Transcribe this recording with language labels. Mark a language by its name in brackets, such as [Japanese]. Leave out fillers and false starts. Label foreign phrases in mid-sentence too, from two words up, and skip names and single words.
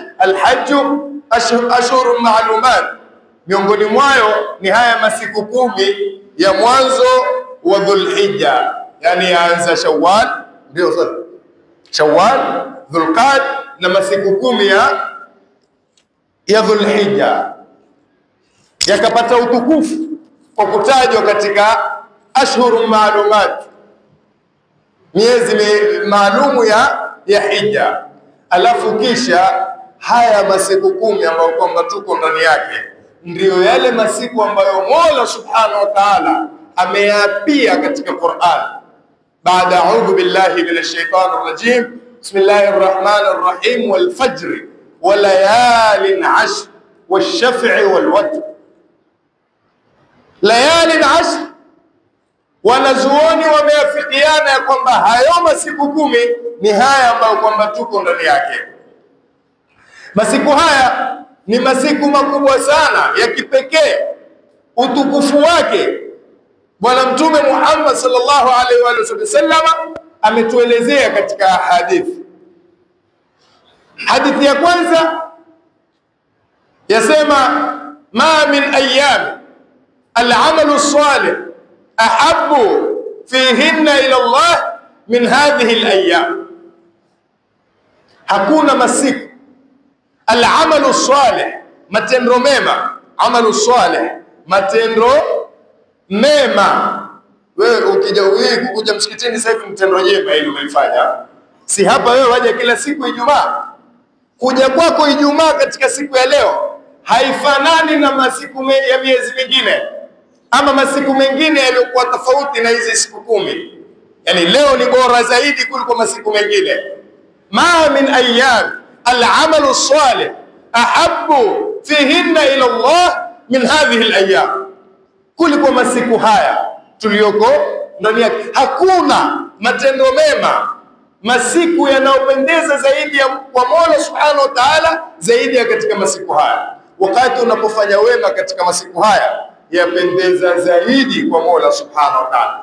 [Arabic] الحج أشهر معلومات, [Swahili] miongoni mwayo ni haya masiku 10 ya mwanzo wa Dhulhijja, yani yaanza Shawwal, ndio sasa Shawwal, Dhulqa'd na masiku 10 ya Dhulhijja yakapata utukufu kwa kutajwa katika [Arabic] أشهر معلومات, [Swahili] miezi maalumu ya hija. Alafu kisha haya masiku 10 ambayo kwamba tuko ndani yake ndio yale masiku ambayo Mola [Arabic] سبحانه وتعالى [Swahili] ameapia katika Qur'an. [Arabic] Baada أعوذ بالله من الشيطان الرجيم بسم الله الرحمن الرحيم والفجر وليال عشر والشفع والوتر. ليال عشر, [Swahili] wanazuoni wameafikiana ya kwamba hayo masiku 10 ni haya ambayo kwamba tuko ndani yake. Masiku haya ni masiku makubwa sana ya kipekee. Utukufu wake Bwana Mtume Muhammad [Arabic] صلى الله عليه وسلم [Swahili] ametuelezea katika hadithi. Hadithi ya kwanza yasema [Arabic] ما من أيام العمل الصالح أحب فيهن إلى الله من هذه الأيام. [Swahili] Hakuna masiku [Arabic] العمل صالح, [Swahili] matendo mema, [Arabic] عمل صالح, [Swahili] matendo mema. Wewe ukija kukuja msikitini sasa hivi mtendo jema ile umelifanya, si hapa wewe waje kila siku Ijumaa. Kuja kwako Ijumaa katika siku ya leo haifanani na masiku ya miezi mingine ama masiku mengine yaliyokuwa tofauti na hizi siku 10. Yani leo ni bora zaidi kuliko masiku mengine. [Arabic] ما من أيام العمل صالح أحب فيهن إلى الله من هذه الأيام, [Swahili] kuliko masiku haya tuliyoko ndani yake. Hakuna matendo mema, masiku yanayopendeza zaidi kwa Mola [Arabic] سبحانه وتعالى [Swahili] zaidi ya katika masiku haya. Wakati unapofanya wema katika masiku haya yapendeza zaidi kwa Mola [Arabic] سبحانه وتعالى.